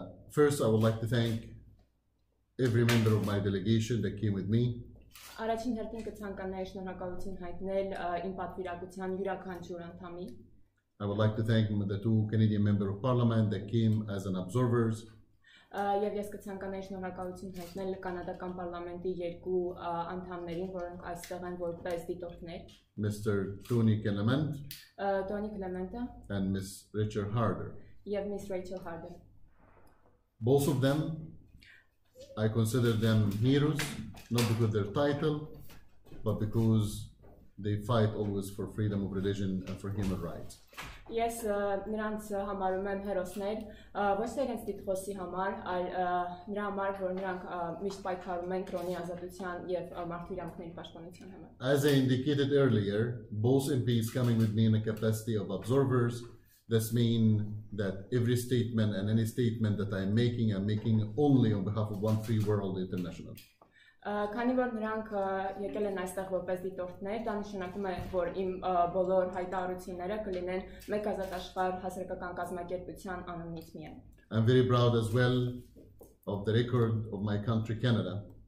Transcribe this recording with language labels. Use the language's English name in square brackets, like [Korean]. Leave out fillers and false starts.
[English] First, I would like to thank every member of my delegation that came with me. [Armenian] Առաջին հերթին կցանկանայի շնորհակալություն հայտնել իմ պատվիրակության յուրաքանչյուր անդամի։ [English] I would like to thank the two Canadian members of Parliament that came as an observers. [Armenian] Եվ ես կցանկանայի շնորհակալություն հայտնել կանադական պարլամենտի երկու անդամներին, որոնք այստեղ են որպես դիտորդներ։ [English] Mr. Tony Clement and Ms. Richard Harder. [Armenian] Եվ Miss Rachel Harder. [English] Both of them, I consider them heroes, not because of their title, but because they fight always for freedom of religion and for human rights. [Armenian] Ես նրանց համարում եմ հերոսներ, ոչ թե իրենց տիտղոսի համար, այլ նրա համար, որ նրանք միշտ պայքարում են կրոնի ազատության եւ մարդու իրավունքների պաշտպանության համար։ [English] As I indicated earlier, both MPs coming with me in the capacity of observers, this means that every statement and any statement that I'm making only on behalf of One Free World International. [Armenian] Քանի որ նրանք եկել են այստեղ որպես դիտորդներ, դա նշանակում է, որ իմ բոլոր հայտարարությունները կլինեն մեկ ազատ աշխարհ հասարակական կազմակերպության անունից միայն։ [English] I'm very proud as well of the record of my country, Canada.